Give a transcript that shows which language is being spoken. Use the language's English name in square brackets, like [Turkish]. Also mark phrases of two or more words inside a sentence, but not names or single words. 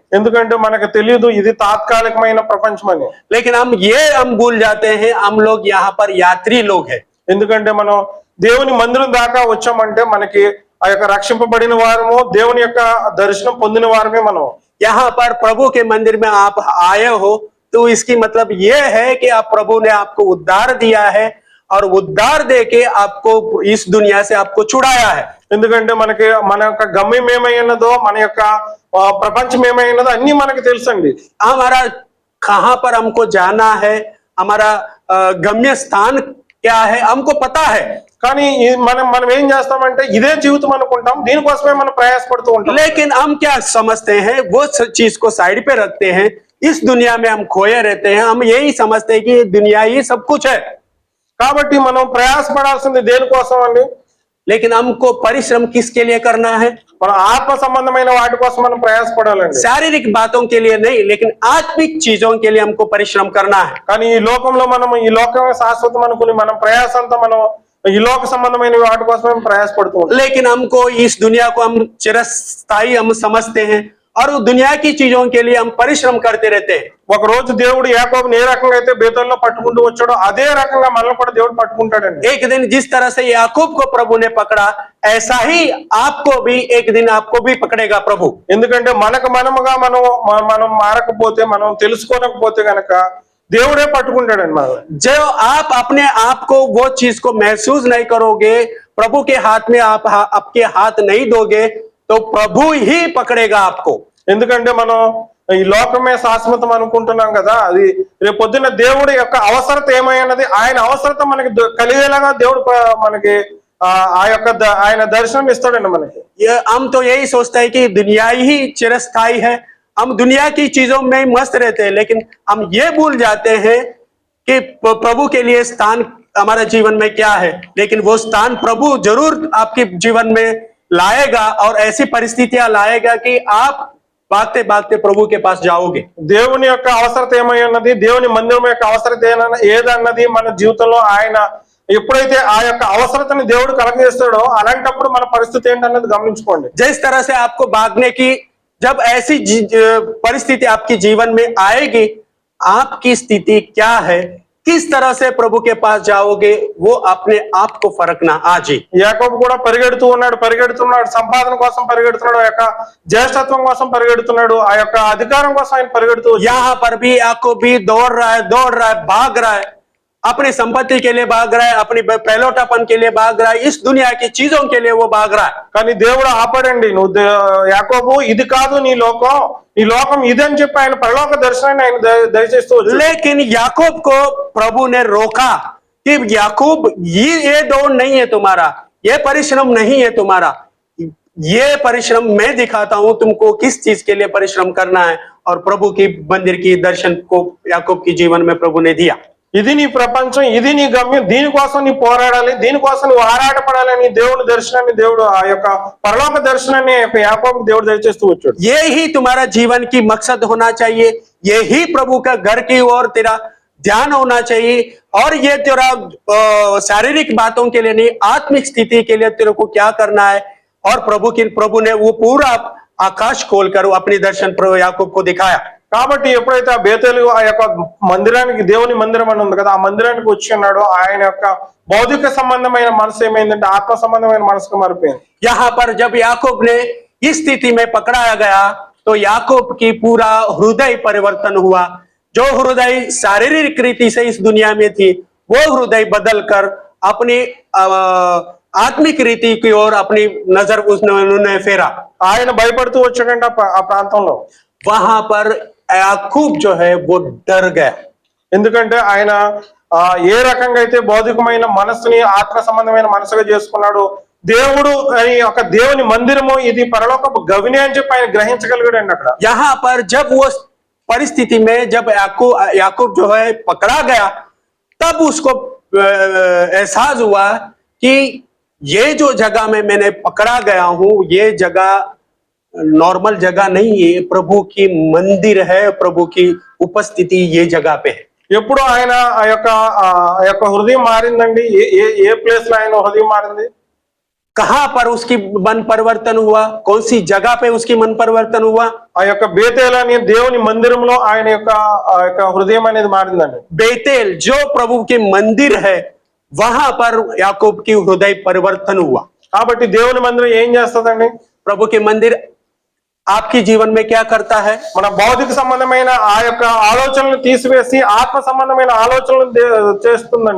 [Telugu] ఎందుకంటే మనకు తెలియదు ఇది తాత్కాలికమైన ప్రపంచం అని. [Hindi] लेकिन हम भूल जाते हैं हम लोग यहाँ पर यात्री लोग हैं. [Telugu] ఎందుకంటే మనం దేవుని మందిరం దాకా వచ్చామంటే మనకి ఆ యొక్క రక్షింపబడిన వారము, దేవుని యొక్క దర్శనం పొందిన వారమే మనం. [Hindi] यहाँ पर प्रभु के मंदिर में आप आए हो तो इसकी मतलब ये है कि आप प्रभु ने आपको उद्धार दिया है और उद्धार देके आपको इस दुनिया से आपको छुड़ाया है. [Telugu] ఎందుకంటే మన యొక్క గమ్యం ఏమై ఉన్నదో, మన యొక్క ప్రపంచం ఏమై ఉన్నదో అన్ని మనకి తెలుసండి. [Hindi] हमारा कहाँ पर हमको जाना है, हमारा गम्य स्थान क्या है हमको पता है. [Telugu] కానీ మనం ఏం చేస్తామంటే ఇదే జీవితం అనుకుంటాం, దీనికోసమే మనం ప్రయాసపడుతూ ఉంటాం. [Hindi] लेकिन हम क्या समझते हैं, वो चीज को साइड पे रखते हैं. इस दुनिया में हम खोए रहते हैं. हम यही समझते हैं कि दुनिया ही सब कुछ है. [Telugu] కాబట్టి మనం ప్రయాసపడాల్సింది దేనికోసం అండి? [Hindi] लेकिन हमको परिश्रम किसके लिए करना है? [Telugu] మన ఆత్మ సంబంధమైన వాటి కోసం మనం ప్రయాసపడాలండి. [Hindi] शारीरिक बातों के लिए नहीं, लेकिन आत्मिक चीजों के लिए हमको परिश्रम करना है. [Telugu] కానీ ఈ లోకంలో ఈ లోకమే శాశ్వతం అనుకుని మనం ప్రయాసంతా ఈ లోక సంబంధమైన వాటి కోసమే ప్రయాసపడుతూ ఉంటాం. [Hindi] लेकिन हमको इस दुनिया को हम चिरस्थायी हम समझते हैं और दुनिया की चीजों के लिए हम परिश्रम करते रहते हैं. [Telugu] ఒక రోజు దేవుడు యాకోబుని ఏ రకంగా అయితే బేతేలులో పట్టుకుంటూ వచ్చాడో అదే రకంగా మనల్ని కూడా దేవుడు పట్టుకుంటాడండి. [Hindi] एक दिन जिस तरह से याकूब को प्रभु ने पकड़ा, ऐसा ही आपको भी एक दिन आपको भी पकड़ेगा प्रभु. [Telugu] ఎందుకంటే మనముగా మనం మారకపోతే, మనం తెలుసుకోనకపోతే గనక దేవుడే పట్టుకుంటాడండి మనల్ని. [Hindi] जो आप अपने आप को वो चीज को महसूस नहीं करोगे, प्रभु के हाथ में आप आपके हाथ नहीं दोगे, तो प्रभु ही पकड़ेगा आपको. [Telugu] ఎందుకంటే మనం ఈ లోకమే శాశ్వతం అనుకుంటున్నాం కదా, అది రేపు పొద్దున్న దేవుడి యొక్క అవసరత ఏమై ఉన్నది, ఆయన అవసరత మనకి కలిగేలాగా దేవుడు మనకి ఆయన దర్శనం ఇస్తాడండి మనకి. [Hindi] हम तो यही सोचते हैं कि दुनिया ही चिरस्थायी है, हम दुनिया की चीजों में मस्त रहते हैं, लेकिन हम ये भूल जाते हैं कि प्रभु के लिए स्थान हमारे जीवन में क्या है. लेकिन वो स्थान प्रभु जरूर आपके जीवन में लाएगा और ऐसी परिस्थितियां लाएगा कि आप भागते भागते प्रभु के पास जाओगे. [Telugu] దేవుని యొక్క అవసరత ఏమై ఉన్నది, దేవుని మందిరం యొక్క అవసరత ఏదన్నది మన జీవితంలో ఆయన ఎప్పుడైతే ఆ యొక్క అవసరతని దేవుడు కలగజేస్తాడో అలాంటప్పుడు మన పరిస్థితి ఏంటన్నది గమనించుకోండి. [Hindi] जिस तरह से आपको भागने की जब ऐसी परिस्थिति आपके जीवन में आएगी, आपकी स्थिति क्या है, किस तरह से प्रभु के पास जाओगे, वो अपने आप को फरकना आज ही. [Telugu] యాకోబు కూడా పరిగెడుతున్నాడు, సంపాదన కోసం పరిగెడుతున్నాడు, ఆ యొక్క జ్యేష్ఠత్వం కోసం పరిగెడుతున్నాడు, ఆ యొక్క అధికారం కోసం ఆయన పరిగెడుతూ. [Hindi] यहाँ पर भी याकूब भी दौड़ रहा है, भाग रहा है, अपनी संपत्ति के लिए भाग रहा है, अपनी पहलोटापन के लिए भाग रहा है, इस दुनिया की चीजों के लिए वो भाग रहा है. [Telugu] కానీ దేవుడు ఆపడండి, నువ్వు యాకోబు ఇది కాదు నీ లోకం ఇదని చెప్పి ఆయన పరలోక దర్శనాన్ని ఆయన దయచేస్తూ. [Hindi] लेकिन याकूब को प्रभु ने रोका कि याकूब ये दौड़ नहीं है तुम्हारा, ये परिश्रम नहीं है तुम्हारा, ये परिश्रम मैं दिखाता हूं तुमको किस चीज के लिए परिश्रम करना है और प्रभु की मंदिर की दर्शन को याकूब की जीवन में प्रभु ने दिया। [Telugu] ఇది నీ ప్రపంచం, ఇది నీ గమ్యం, దీనికోసం నీ పోరాడాలి, దీనికోసం నువ్వు ఆరాటపడాలని దేవుని దర్శనాన్ని, దేవుడు ఆ యొక్క పరలోక దర్శనాన్ని యాకోబుకు దేవుడు దయచేస్తూ వచ్చాడు. [Hindi] ये ही तुम्हारा जीवन की मकसद होना चाहिए, ये ही प्रभु का घर की ओर तेरा ध्यान होना चाहिए। और ये तेरा शारीरिक बातों के लिए नहीं, आत्मिक स्थिति के लिए तेरे को क्या करना है। और प्रभु ने वो पूरा आकाश खोलकर अपनी दर्शन प्रभु याकूब को दिखाया। [Telugu] కాబట్టి ఎప్పుడైతే ఆ బేతేలు ఆ యొక్క మందిరానికి, దేవుని మందిరం అని ఉంది కదా, ఆ మందిరానికి వచ్చి ఉన్నాడో ఆయన యొక్క భౌతిక సంబంధమైన మనసు ఏమైందంటే ఆత్మ సంబంధమైన మనసుకు మారిపోయింది. [Hindi] यहाँ पर जब याकूब ने इस स्थिति में पकड़ाया गया तो याकूब की पूरा हृदय परिवर्तन हुआ। जो हृदय शारीरिक रीति से इस दुनिया में थी, वो हृदय बदलकर अपनी आत्मिक रीति की ओर अपनी नजर उन्होंने फेरा। [Telugu] ఆయన భయపడుతూ వచ్చాడంటే ఆ ప్రాంతంలో. [Hindi] वहां पर याकूब जो है वो डर गया। [Telugu] ఎందుకంటే ఆయన ఏ రకంగా అయితే భౌతికమైన మనసుని ఆత్మ సంబంధమైన మనసుగా చేసుకున్నాడు, దేవుడు అని ఒక దేవుని మందిరము ఇది పరలోకపు గవిని అని చెప్పి ఆయన గ్రహించగలిగాడండి అక్కడ. [Hindi] यहाँ पर जब वो परिस्थिति में जब याकूब जो है पकड़ा गया, तब उसको एहसास हुआ कि ये जो जगह में मैंने पकड़ा गया हूं, ये जगह नॉर्मल जगह नहीं है, प्रभु की मंदिर है, प्रभु की उपस्थिति ये जगह पे है। [Telugu] ఎప్పుడు ఆయన ఆ యొక్క హృదయం మారిందండి, ఏ ప్లేస్ లో ఆయన హృదయం మారింది? [Hindi] कहां पर उसकी मन परिवर्तन हुआ, कौन सी जगह पे उसकी मन परिवर्तन हुआ? [Telugu] ఆ యొక్క బేతేల్ అనే దేవుని మందిరంలో ఆయన యొక్క హృదయం అనేది మారిందండి. [Hindi] बेतेल जो प्रभु के मंदिर है, वहां पर याकूब की हृदय परिवर्तन हुआ। [Telugu] కాబట్టి దేవుని మందిరం ఏం చేస్తుందండి? [Hindi] प्रभु के मंदिर आपकी जीवन में क्या करता है? [Telugu] మన భౌతిక సంబంధమైన ఆ యొక్క ఆలోచనలు తీసివేసి ఆత్మ సంబంధమైన ఆలోచనలు చేస్తుందండి.